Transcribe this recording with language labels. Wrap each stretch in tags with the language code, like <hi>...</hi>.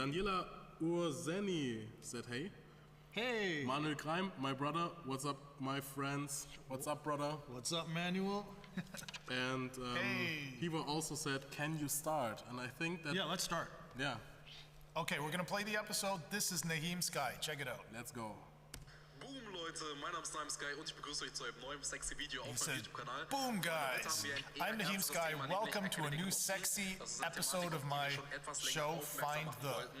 <en>Daniela Urzeni said hey. Hey! Manuel Kreim, my brother, what's up, my friends? What's up, brother? What's up, Manuel? And Hey! Hiva also said, can you start? And I think that, Yeah, let's start. yeah, Okay, we're gonna play the episode. This is Nahim Sky. Check it out. let's go.</en> <de>Boom Leute, mein Name ist Nahim Sky und ich begrüße euch zu einem neuen sexy Video auf meinem</de> <en>said,</en> <de>YouTube-Kanal.</de> <en>Boom, guys. I'm Nahim Sky. Welcome to a new sexy episode of my show, Find the.</en>